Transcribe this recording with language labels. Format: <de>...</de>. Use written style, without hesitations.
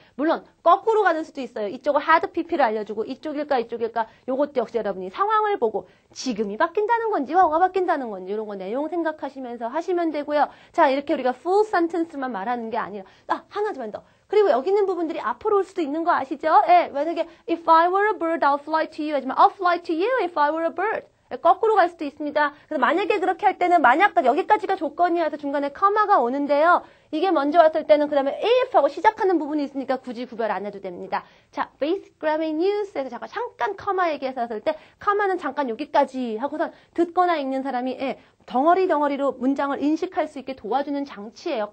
<ko>물론 거꾸로 가는 수도 있어요. 이쪽을 had pp를 알려주고 이쪽일까 요것도 역시 여러분이 상황을 보고 지금이 바뀐다는 건지 뭐가 바뀐다는 건지 이런 거 내용 생각하시면서 하시면 되고요. 자, 이렇게 우리가 full sentence만 말하는 게 아니라 하나만 더. 그리고 여기 있는 부분들이 앞으로 올 수도 있는 거 아시죠? 예, 만약에</ko> <en>if I were a bird, I'll fly to you</en> <ko>하지만</ko> <en>I'll fly to you if I were a bird.</en> <ko>예, 거꾸로 갈 수도 있습니다. 그래서 만약에 그렇게 할 때는 만약 여기까지가 조건이어서 중간에 커마가 오는데요. 이게 먼저 왔을 때는 그 다음에 if하고 시작하는 부분이 있으니까 굳이 구별 안 해도 됩니다. 자, basic grammar news에서 잠깐 커마 얘기했었을 때 커마는 잠깐 여기까지 하고선 듣거나 읽는 사람이 덩어리로 문장을 인식할 수 있게 도와주는 장치예요.</ko>